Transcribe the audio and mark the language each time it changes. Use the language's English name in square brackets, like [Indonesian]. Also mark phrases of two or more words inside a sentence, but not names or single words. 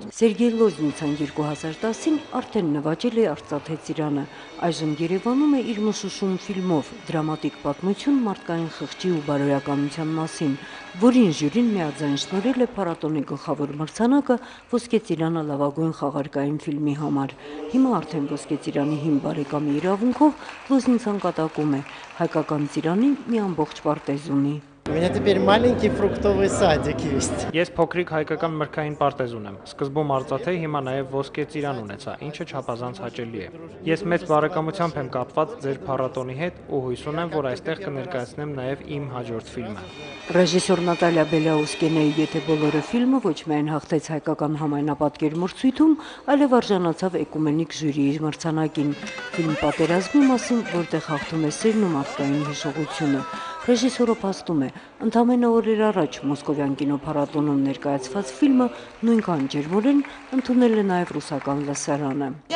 [Armenian] Սերգեյ Լոզնիցան 2010-ին արդեն նվաճել է Արծաթե ծիրանը, այժմ Երևանում է իր Մշուշում ֆիլմով, դրամատիկ պատմություն մարդկային խղճի ու բարոյականության մասին, որին ժյուրին միաձայն շնորհել է փառատոնի գլխավոր մրցանակը ոսկե ծիրանը լավագույն խաղարկային ֆիլմի համար։ Հիմա արդեն ոսկե ծիրանի հիմ բարեկամի իրավունքով Լոզնիցան կատակում է հայկական ծիրանի մի ամբողջ պարտեզ ունի։ [Russian] У меня теперь маленький фруктовый садик есть. [Armenian] Ես փոքրիկ հայկական մրգային պարտեզ ունեմ։ Սկզբում Արծաթե, հիմա նաև ոսկե ծիրան ունեցա, ինչը չափազանց հաճելի է։ Ես մեծ բարեկամությամբ եմ կապված ձեր փառատոնի հետ ու հույս ունեմ, որ այստեղ կներկայացնեմ նաև իմ հաջորդ ֆիլմը։ Ռեժիսոր Նատալիա Բելաուսկենեի «Եթե բոլորը» ֆիլմը ոչ միայն հաղթեց հայկական համայնապատկեր մրցույթում, այլև արժանացավ էկումենիկ ժյուրիի մրցանակին։ Ֆիլմ պատերազմի մասին, որտեղ հաղթում է սերն ու մարդկային հիշողությունը։ Ռեժիսորը փաստում է, ընդամենը օրեր առաջ Մոսկովյան կինոփառատոնում ներկայացված ֆիլմը նույնքան ջերմորեն ընդունել է նաև ռուսական լսարանը։